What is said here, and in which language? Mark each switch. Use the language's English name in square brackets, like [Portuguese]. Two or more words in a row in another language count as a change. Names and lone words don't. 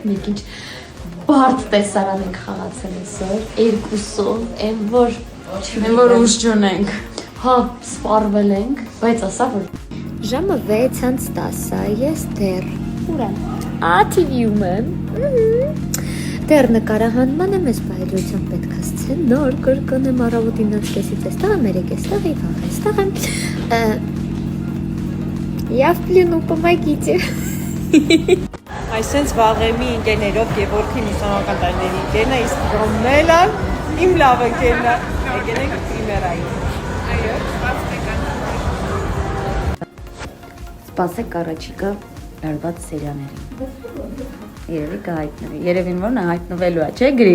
[Armenian] մենք ինչ բարդ տեսարան ենք խաղացել այսօր, երկուսով, այն որ ուժ չունենք։ Հա, սպառվել ենք, բայց ասա որ ժամը 6:10-ա, ես դեռ ուր եմ։ TV-ում եմ։ Դեռ նկարահանման եմ, ես բայրությամբ պետք է սցենար կրկնեմ առավոտին 9:30-ից այստեղ եմ, 3:00-ից и վաղ այստեղ եմ։ [Russian] Я в плену, помогите։ [Armenian] Այսենց վաղեմի ընկերներով Գևորգի մուսանական տարիների ընկերն է, իսկ Ռոմելը իմ լավ ընկերն է, եկել ենք պրիմերայի։ Սպասեք առաջիկա լարված սերիաներին։ Երևի կհայտնվի։ Երևին որն է հայտնվելու է, չէ՞ Գրիգ։